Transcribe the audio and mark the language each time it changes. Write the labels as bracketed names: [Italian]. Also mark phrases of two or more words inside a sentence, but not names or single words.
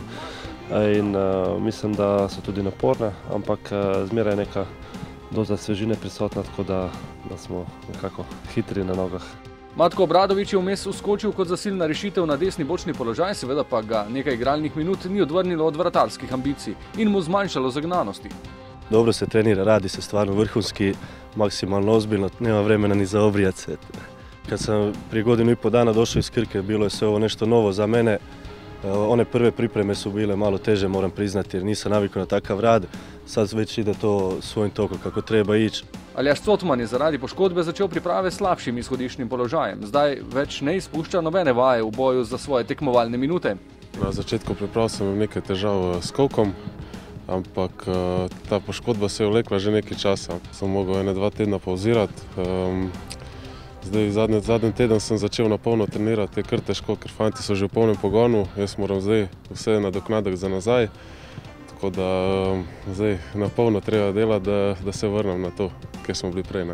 [Slovenian] In mislim, da so tudi naporne, ampak zmeraj je neka doza svežine prisotna, tako da smo nekako hitri na nogah. Matko Obradović je vmes uskočil kot zasilna rešitev na desni bočni položaj, seveda pa ga nekaj igralnih minut ni odvrnilo od vratarskih ambicij in mu zmanjšalo zagnanosti. [Croatian] Dobro se trenira, radi se stvarno vrhunski, maksimalno ozbiljno, nema vremena ni za obrijat se. Kad sam prije godinu i pol dana došao iz Krke, bilo je sve ovo nešto novo za mene. One prve pripreme su bile malo teže, moram priznati, jer nisam navikao na takav rad. Sad već ide to svojim tokom kako treba ići. [Slovenian] Aljaž Cotman je zaradi poškodbe začel priprave s slabšim izhodiščnim položajem. Zdaj več ne izpušča nobene vaje v boju za svoje tekmovalne minute. Na začetku priprav sem imel nekaj težav s kolkom, ampak ta poškodba se je vlekla že nekaj časa. Sem mogel 1-2 tedna pauzirati. Zdaj, zadnji teden sem začel na polno trenirati, je kar težko, ker fanti so že v polnem pogonu, jaz moram zdaj vse nadoknaditi za nazaj, tako da zdaj na polno treba delati, da se vrnem na to, kjer smo bili prej.